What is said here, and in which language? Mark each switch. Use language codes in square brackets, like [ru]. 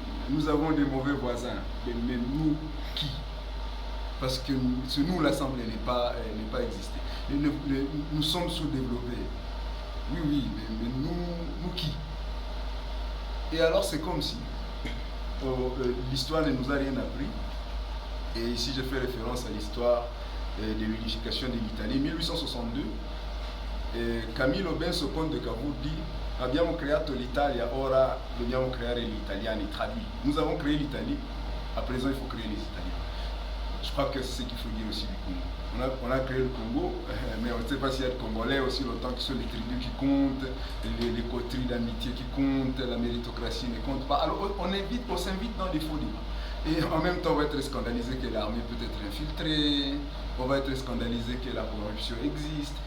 [fr] Nous avons des mauvais voisins, mais nous qui? Parce que ce nous-là semble n'est pas exister. Nous sommes sous-développés. Oui, mais nous qui? Et alors c'est comme si l'histoire ne nous a rien appris. Et ici je fais référence à l'histoire de l'unification de l'Italie. [it] 1862, Camillo Benso Conte de Cavour dit abbiamo creato l'Italia, ora dobbiamo creare gli italiani, traduit. [fr] Nous avons créé l'Italie, à présent il faut créer les Italiens. Je crois que c'est ce qu'il faut dire aussi du Congo. On a créé le Congo, mais on ne sait pas s'il y a de Congolais aussi longtemps que ce sont les tribus qui comptent, les coteries d'amitié qui comptent, la méritocratie ne compte pas. Alors on s'invite dans des faux débats. Et en même temps, on va être scandalisé que l'armée peut être infiltrée, on va être scandalisé que la corruption existe.